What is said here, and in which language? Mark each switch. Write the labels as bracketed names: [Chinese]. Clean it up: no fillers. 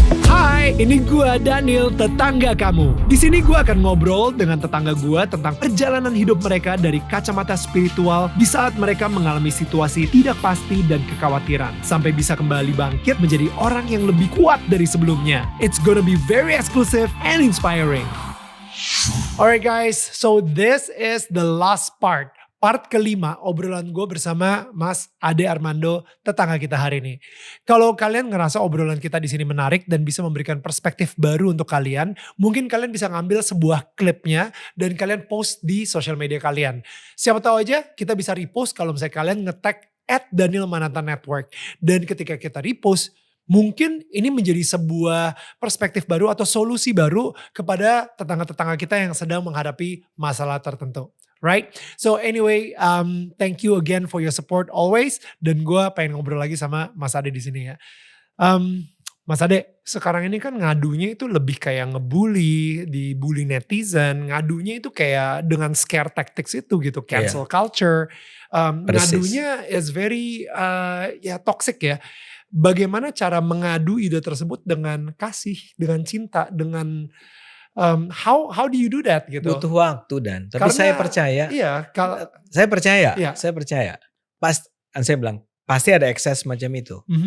[Indonesian] Hai, ini gua Daniel, tetangga kamu. Di sini gua akan ngobrol dengan tetangga gua tentang perjalanan hidup mereka dari kacamata spiritual di saat mereka mengalami situasi tidak pasti dan kekhawatiran, sampai bisa kembali bangkit menjadi orang yang lebih kuat dari sebelumnya. [English] It's gonna be very exclusive and inspiring. Alright guys, so this is the last part. [Indonesian] Part kelima obrolan gue bersama Mas Ade Armando, tetangga kita hari ini. Kalau kalian ngerasa obrolan kita di sini menarik dan bisa memberikan perspektif baru untuk kalian, mungkin kalian bisa ngambil sebuah klipnya dan kalian post di sosial media kalian. Siapa tahu aja kita bisa repost kalau misalnya kalian nge-tag @DanielMananta_Network. Dan ketika kita repost, mungkin ini menjadi sebuah perspektif baru atau solusi baru kepada tetangga-tetangga kita yang sedang menghadapi masalah tertentu. Right? [English] So anyway, thank you again for your support always. [Indonesian] Dan gue pengen ngobrol lagi sama Mas Ade di sini ya. Mas Ade, sekarang ini kan ngadunya itu lebih kayak ngebully, dibully netizen. Ngadunya itu kayak dengan scare tactics itu gitu, cancel culture. [English] Ngadunya is very toxic ya. [Indonesian] Bagaimana cara mengadu ide tersebut dengan kasih, dengan cinta, dengan [English] how do you do that [Indonesian] gitu? Butuh waktu dan tapi karena, saya percaya. Iya, saya percaya. Saya bilang pasti ada ekses macam itu.